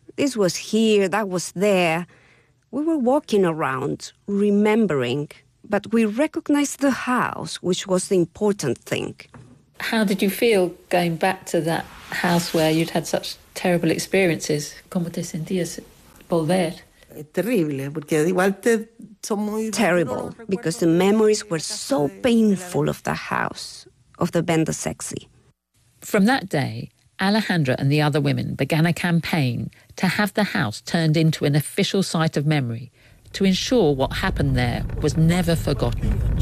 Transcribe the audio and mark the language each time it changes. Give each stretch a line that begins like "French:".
English: This was here, that was there." We were walking around, remembering, but we recognised the house, which was the important thing. How did you feel going back to that house where you'd had such terrible experiences?
Spanish: ¿Cómo te sentías volver. Terrible, porque igual te, son muy...
English: Terrible, because the memories were so painful of the house, of the Venda Sexy. From that day, Alejandra and the other women began a campaign to have the house turned into an official site of memory, to ensure what happened there was never forgotten.